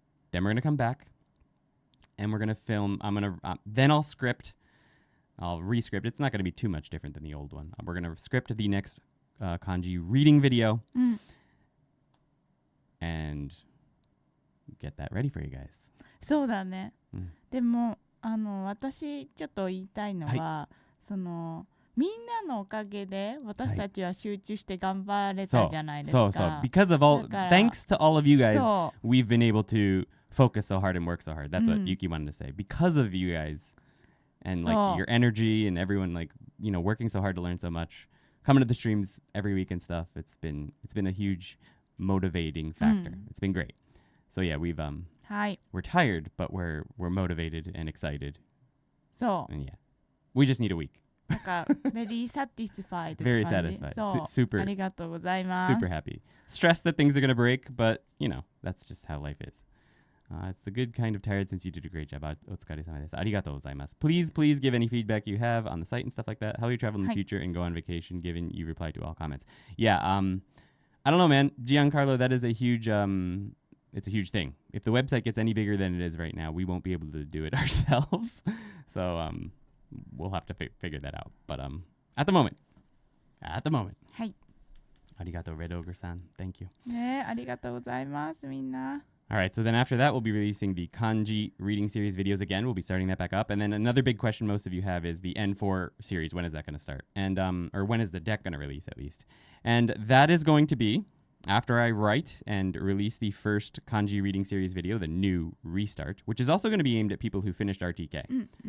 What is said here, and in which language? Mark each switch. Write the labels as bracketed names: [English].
[English] Then we're gonna come back, and we're gonna film. Then I'll re-script. It's not going to be too much different than the old one. We're going to script the next kanji reading video and get that ready for you guys. [Japanese] そうだね。でも私ちょっと言いたいのは、そのみんなのおかげで私たちは集中して頑張れたじゃないですか。そう。 [English] Because of thanks to all of you guys, we've been able to focus so hard and work so hard. That's what Yuki wanted to say. Because of you guys. And like your energy and everyone like, you know, working so hard to learn so much, coming to the streams every week and stuff. It's been a huge motivating factor. It's been great. So yeah, we're tired, but we're motivated and excited. And yeah, we just need a week. なんか very satisfied. Very satisfied. Super. [Japanese] ありがとうございます。 [English] Super happy. Stressed that things are going to break, but you know, that's just how life is. It's the good kind of tired since you did a great job. [Japanese] お疲れ様です。ありがとうございます。 [English] Please give any feedback you have on the site and stuff like that. How will you travel in the future and go on vacation, given you reply to all comments? Yeah, I don't know, man. Giancarlo, that is a huge, it's a huge thing. If the website gets any bigger than it is right now, we won't be able to do it ourselves. So, we'll have to figure that out. But, at the moment. [Japanese] はい。ありがとう、Red Ogre-san. [English] Thank you. [Japanese] ね、ありがとうございます、みんな。 [English] All right, so then after that, we'll be releasing the kanji reading series videos again. We'll be starting that back up. And then another big question most of you have is the N4 series. When is that going to start? And or when is the deck going to release, at least? And that is going to be after I write and release the first kanji reading series video, the new restart, which is also going to be aimed at people who finished RTK.